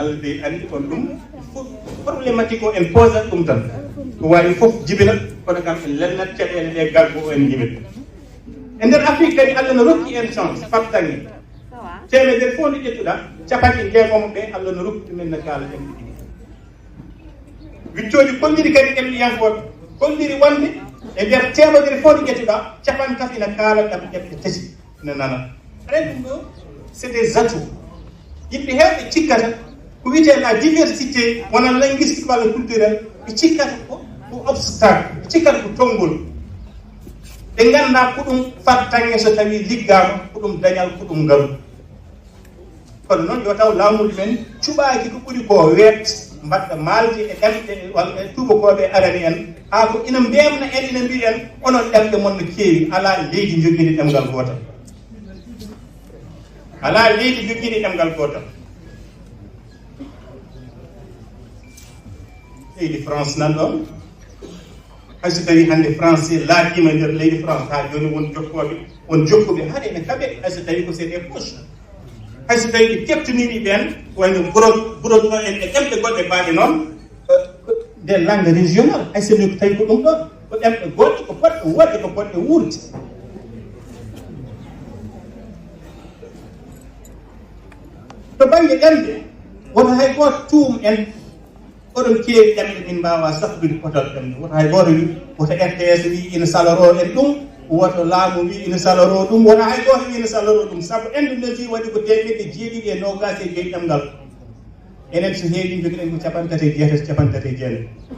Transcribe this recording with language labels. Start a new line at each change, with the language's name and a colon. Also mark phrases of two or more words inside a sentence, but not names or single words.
Fula: Allah dey andi on ɗum problématique o en posat ɗum tan ko wawi fof jibina kono kam en lennat caɗele ɗe gargo en jibina e nder Afrique kadi Allah no rokki en chance fattangi temedere fof nde ƴettuɗa capanɗe jeegomo ɓe Allah no rokki ɗumen no gaala ɗemɗe ɗiɗi wiccoji kolliri kadi ɗemɗiyankoɓe kolliri wonde e nder temedere fof nde ƴettuɗa capantati ina kaala ɗam ɗemɗe tati ina nana aɗa ɗum ɗo
French: c'est des atouts
Fula: yimɓe heewɓe cikkata ko wiyete
French: la diversité
Fula: wona linguistique walla culturel ɓe cikkata ko obstacle ɓe cikkata ko tonngol ɓe ngannda ko ɗum fattange so tawi liggama ko ɗum dañal ko ɗum ngaru kono noon yo taw laamuɗi men cuɓaaki ko ɓuri ko weet mbaɗɗa maalde e ɗemɗe walla tubakoɓe arani en haa ko ina mbemna en ina mbi en onon ɗemɗe mon no keewi ala leydi jogiiɗi ɗemgal gootal ala leydi jogiiɗi ɗemgal gootal leydi France nan ɗon hayso tawi hannde français laaɗima nder leydi France ha joni won jokkuɓe haɗa ene kaɓe hayso tawi ko
French: c'est des poches
Fula: hayso tawi ɓe keɓtiniɗi ɓen wayno burod ɗo en e ɗemɗe goɗɗe mbaɗe noon
French: des langue régional
Fula: hayso tawi ko ɗum ɗon ko ɗemɗe goɗɗe ko poɗɗe wodde ko poɗɗe wuurde to banggue ɗemɗe woto hay goto tuum en oɗon keewi ɗemɗe min mbawa safdude potal ɗemɗe woto hay goto wi woto RTS wi ina saloro en ɗum woto laamu wi ina saloro ɗum wona hay goto wi ina saloro ɗum saabu Indonésie waɗi ko 2024 ɗemgal enen so heewi joguiɗen ko 38 39